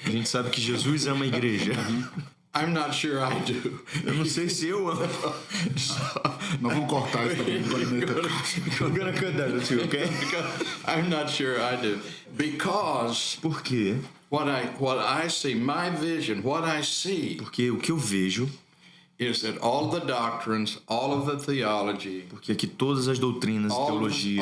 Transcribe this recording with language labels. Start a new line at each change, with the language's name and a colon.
Portuguese: A gente sabe que Jesus ama a igreja.
English: I'm not sure I do.
Portuguese: Eu não sei se eu amo. Nós vamos cortar isso também.
English: I'm gonna cut that too, okay? I'm not sure I do, because
Portuguese: Por quê?
English: what I see, my vision, what I see
Portuguese: Porque o que eu vejo,
English: is that all the doctrines, all of the theology,
Portuguese: porque aqui todas as doutrinas e teologias,